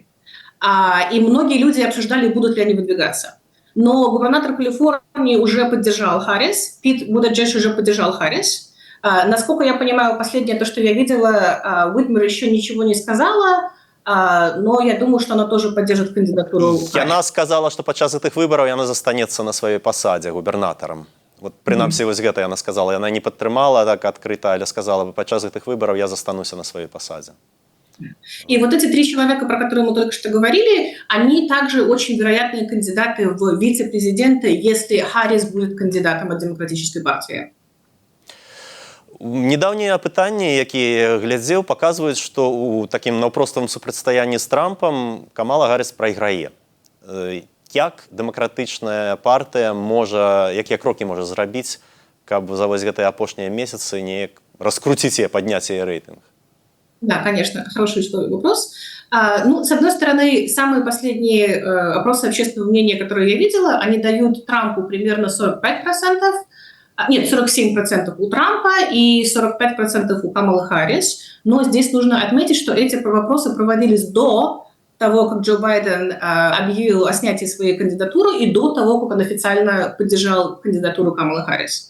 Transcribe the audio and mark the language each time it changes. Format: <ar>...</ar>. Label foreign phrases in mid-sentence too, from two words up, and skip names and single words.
<ru>И многие люди обсуждали, будут ли они выдвигаться. Но губернатор Калифорнии уже поддержал Харрис, Пит Будежедж уже поддержал Харрис. Насколько я понимаю, последнее то, что я видела, Уитмер еще ничего не сказала, но я думаю, что она тоже поддержит кандидатуру.</ru> <be>Яна сказала, што падчас гэтых выбараў яна застанецца на сваёй пасадзе губернатарам. Вот, прынамсі, вось гэта яна сказала. Яна не падтрымала так адкрыта, але сказала, падчас гэтых выбараў я застануся на сваёй пасадзе.</be> <ru>И вот эти 3 человека, про которые мы только что говорили, они также очень вероятные кандидаты в вице-президенты, если Харрис будет кандидатом от Демократической партии.</ru> <be>Недаўнія апытанні, якія глядзеў, паказваюць, што ў такім наўпроставым супрацьстаянні з Трампам Камала Гаррис прайграе. Як дэмакратычная партыя можа, якія крокі можа зрабіць, каб за вось гэтыя апошнія месяцы неяк раскруціць яе, падняць яе рэйтынг?</be> <ru>Да, конечно, хороший вопрос. Ну, с одной стороны, самые последние опросы общественного мнения, которые я видела, они дают Трампу примерно 45%, нет, 47% у Трампа и 45% у Камалы Харрис. Но здесь нужно отметить, что эти вопросы проводились до того, как Джо Байден объявил о снятии своей кандидатуры, и до того, как он официально поддержал кандидатуру Камалы Харрис.</ru>